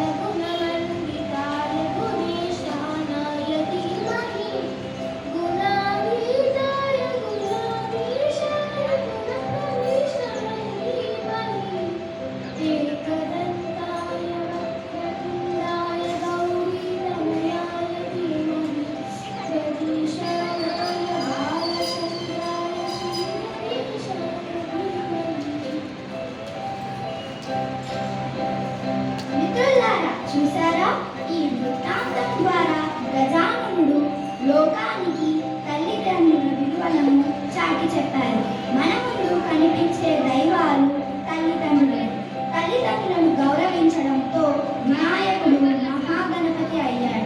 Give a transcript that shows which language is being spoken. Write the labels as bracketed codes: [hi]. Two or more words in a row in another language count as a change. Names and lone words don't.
[sa] गुणमण्डिताय गुणेशानाय धीमहि गुणातीताय गुणाधीशाय गुणप्रविष्टाय धीमहि एकदन्ताय वक्रतुण्डाय गौरीतनयाय धीमहि जगदीशाय बालचन्द्राय श्रीगणेशाय धीमहि. [te] మిత్రులారా, చూసారా? ఈ వృత్తాంతం ద్వారా గజాననుడు లోకానికి తల్లిదండ్రుల విలువలను చాటి చెప్పారు. మన ముందు కనిపించే దైవాలు తల్లిదండ్రులను గౌరవించడంతో వినాయకుడు మహాగణపతి అయ్యాడు.